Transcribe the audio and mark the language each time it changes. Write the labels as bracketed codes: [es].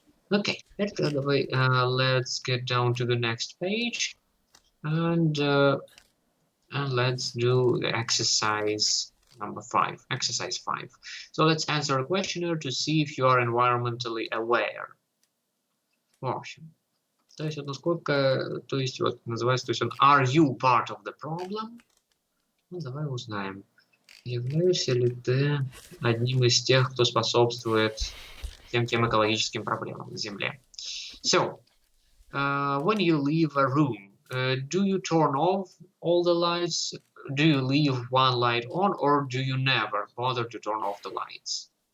[en] Okay, let's get down to the next page and let's do the exercise number 5, exercise 5. So let's answer a questionnaire to see if you are environmentally aware. [ru] В общем, то есть вот насколько, то есть вот называется, то есть он [en] are you part of the problem? [ru] Ну, давай узнаем, являешься ли ты одним из тех, кто способствует всем тем экологическим проблемам на Земле. [en] So, when you leave a room, do you turn off all the lights? Do you leave one light on, or do you never bother to turn off the lights?